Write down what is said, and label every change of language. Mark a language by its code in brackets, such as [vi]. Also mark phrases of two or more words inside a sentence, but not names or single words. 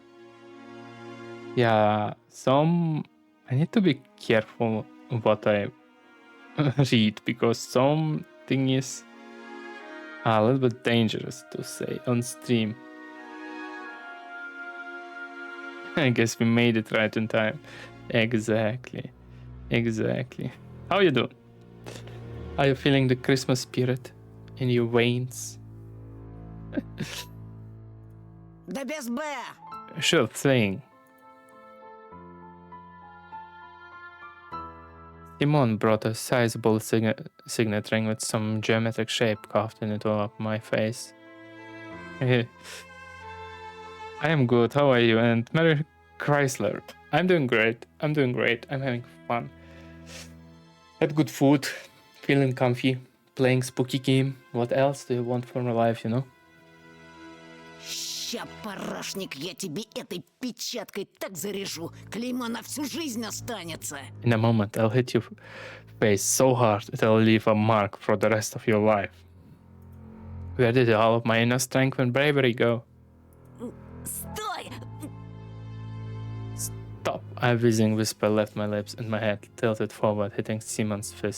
[en] Yeah, I need to be careful what I read because something is a little bit dangerous to say on stream. I guess we made it right in time. Exactly. How you doing? Are you feeling the Christmas spirit in your veins? [ru] Да без Б. [en] Sure thing. Simon brought a sizable signet ring with some geometric shape carved in it all up my face. I am good, how are you? And Mary Chrysler. I'm doing great. I'm having fun. Had good food, feeling comfy, playing spooky game. What else do you want from life, you know? [ru] Ща, парашник, я тебе этой печаткой так заряжу. Клеймо на всю жизнь останется. [en] In a moment, I'll hit your face so hard it'll leave a mark for the rest of your life. Where did all of my inner strength and bravery go? [ru] Стой! [en] Stop! A whizzing whisper left my lips and my head tilted forward, hitting Simon's fist.